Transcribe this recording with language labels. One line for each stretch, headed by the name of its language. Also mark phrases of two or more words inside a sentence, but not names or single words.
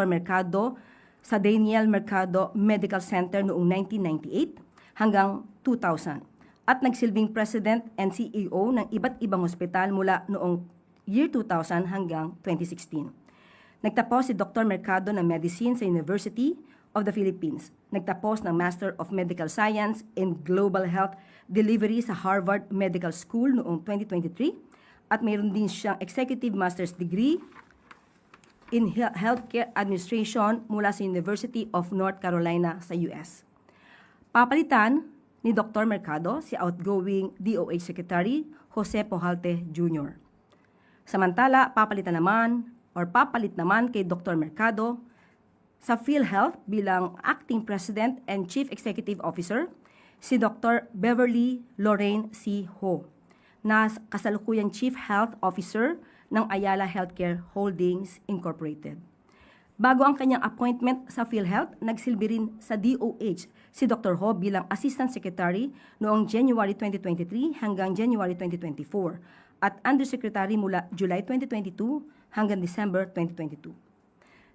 Filipino: Mercado sa Daniel Mercado Medical Center noong 1998 hanggang 2000 at nagsilbing
English: President and CEO
Filipino: ng iba't ibang ospital mula noong year 2000 hanggang 2016. Nagtapos si Dr. Mercado ng Medicine sa University of the Philippines. Nagtapos ng Master of Medical Science in Global Health Delivery sa Harvard Medical School noong 2023 at mayroon din siyang Executive Master's Degree in Healthcare Administration mula sa University of North Carolina sa US. Papalitan ni Dr. Mercado si outgoing DOH Secretary Jose Pujalte Jr. Samantala, papalit naman kay Dr. Mercado sa PhilHealth bilang
English: Acting President and Chief Executive Officer
Filipino: si Dr. Beverly Lorraine C. Ho, na kasalukuyang
English: Chief Health Officer
Filipino: ng Ayala Healthcare Holdings Incorporated. Bago ang kanyang appointment sa PhilHealth, nagsilbi rin sa DOH si Dr. Ho bilang
English: Assistant Secretary
Filipino: noong January 2023 hanggang January 2024 at Undersecretary mula July 2022 hanggang December 2022.